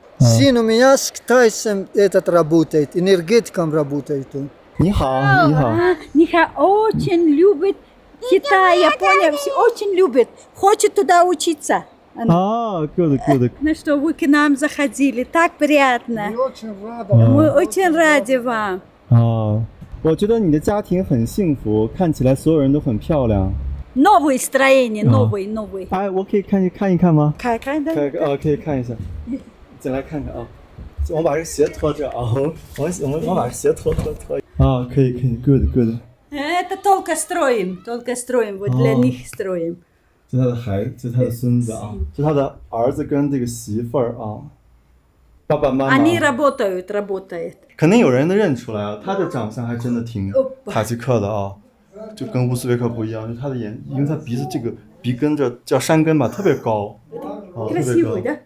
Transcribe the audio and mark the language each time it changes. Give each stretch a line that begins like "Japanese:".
Russian: Сын у меня с китайцем работает, энергетиком работает он.
Chinese: 你好。
Russian: Ниха очень любит Китай, Япония, все очень любит, хочет туда учиться.
English: Good.
Russian: Ну что, вы к нам заходили, так приятно. Мы очень рады вам.
Chinese: 我觉得你的家庭很幸福，看起来所有人都很漂亮。
Russian: Новые строения, новые.
Chinese: 哎，我可以看一看吗？看，
Russian: да.
Chinese: 可以看一下，进来看看啊。我把这鞋脱着啊，我把鞋脱。啊，可以，good。
Russian: Это только строим, вот для них строим.
Chinese: 这是他的孩子，这是他的孙子啊，这是他的儿子跟这个媳妇儿啊，爸爸妈妈。
Russian: Они работают.
Chinese: 肯定有人能认出来啊，他的长相还真的挺塔吉克的啊，就跟乌兹别克不一样，就他的眼，因为他鼻子这个鼻根这叫山根吧，特别高，特别高。